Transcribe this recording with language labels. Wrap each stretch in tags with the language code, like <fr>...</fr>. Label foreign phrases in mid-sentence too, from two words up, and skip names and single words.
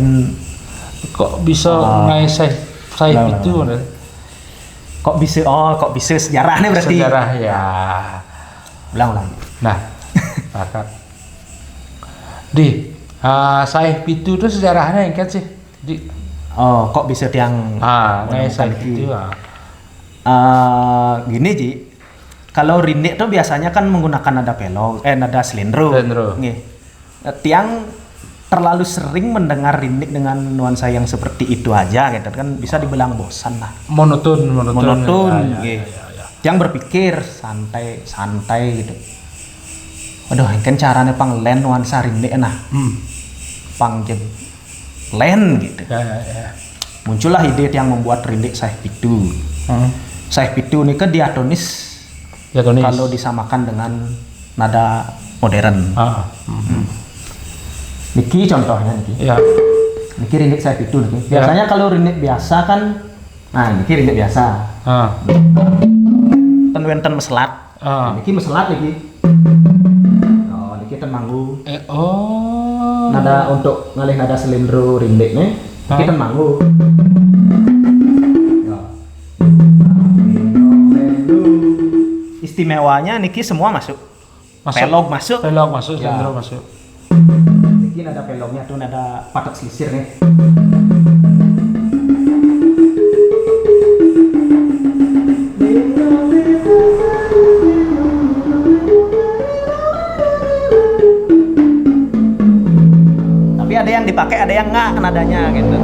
<id>Kok bisa ngai sae pitu? Kok bisa sejarahnya berarti? Sejarah ya. Ulang. Nah, bakat. Sae pitu itu sejarahnya yang kan sih? Kok bisa tiang ngai sae pitu. Gini Ji, kalau rindik tuh biasanya kan menggunakan nada selendro. Nggih. Tiang terlalu sering mendengar rindik dengan nuansa yang seperti itu aja gitu kan, bisa dibilang bosan lah. Monoton. Ya. Yang berpikir santai gitu. Waduh, kan caranya panglen nuansa rindik pang len gitu. Ya. Muncullah ide yang membuat rindik sae pitu. Sae pitu ini kan diatonis. Kalau disamakan dengan nada modern.</id> <ban>Niki contohnya niki. Ya. Niki rindik sae pitu niki.</ban> <id>Biasanya kalau rindik biasa kan,</id> <ban>niki rindik biasa. Ten wenten meselat. Niki meselat niki. Niki ten manggu.</ban> <id>Nada untuk ngalih nada selendro rindik nih.</id> <ban>Niki ten manggu.</ban> <id>Istimewanya niki semua masuk. Pelog masuk, selendro masuk. Niki nada pelognya tuh nada patok selisir nih. Tapi ada yang dipakai, ada yang enggak nadanya gitu.</id>